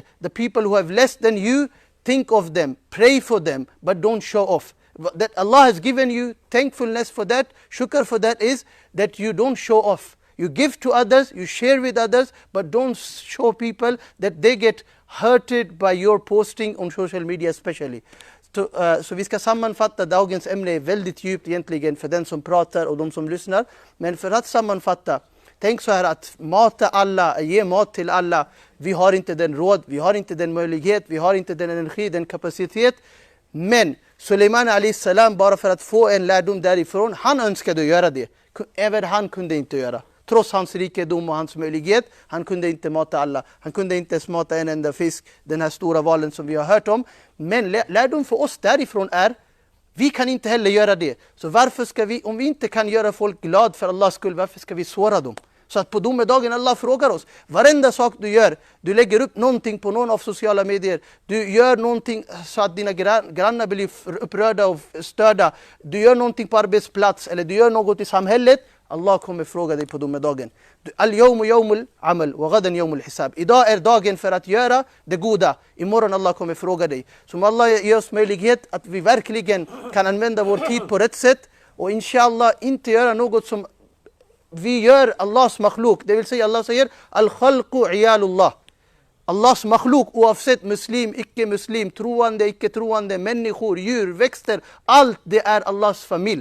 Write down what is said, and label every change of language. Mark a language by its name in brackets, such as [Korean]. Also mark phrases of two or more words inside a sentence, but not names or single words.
[English] The people who have less than you, think of them, pray for them, but don't show off. That Allah has given you thankfulness for that, shukr for that is that you don't show off. You give to others, you share with others, but don't show people that they get hurted by your posting on social media especially. [Swedish] Så vi ska sammanfatta dagens ämne väldigt djupt egentligen för den som pratar och de som lyssnar. Men för att sammanfatta, tänk så här att mata alla, ge mat till alla. Vi har inte den råd, vi har inte den möjlighet, vi har inte den energi, den kapacitet. Men Sulaiman [Arabic] عليه السلام, [Swedish] bara för att få en lärdom därifrån, han önskade göra det. Även han kunde inte göra. Trots hans rikedom och hans möjlighet, han kunde inte mata alla. Han kunde inte ens mata en enda fisk, den här stora valen som vi har hört om. Men lärdom för oss därifrån är, vi kan inte heller göra det. Så varför ska vi, om vi inte kan göra folk glad för Allahs skull, varför ska vi såra dem? Så att på domedagen Allah frågar oss, varenda sak du gör, du lägger upp någonting på någon av sociala medier, du gör någonting så att dina grannar blir upprörda och störda, du gör någonting på arbetsplats eller du gör något i samhället, Allah kommer fråga dig på domedagen. [Arabic] اليوم يوم العمل وغدا يوم الحساب. [Swedish] Idag är dagen för att göra det goda. Imorgon Allah kommer fråga dig. Så Allah ger oss möjlighet att vi verkligen kan använda vår tid på rätt sätt och inshallah inte göra något som vi gör Allahs makhluk. Det vill säga Allah säger [Arabic] الخلق عيال الله. [Swedish] Allahs makhluk, oavsett muslim, icke-muslim, troende, icke-troende, människor, djur, växter, allt det är Allahs familj.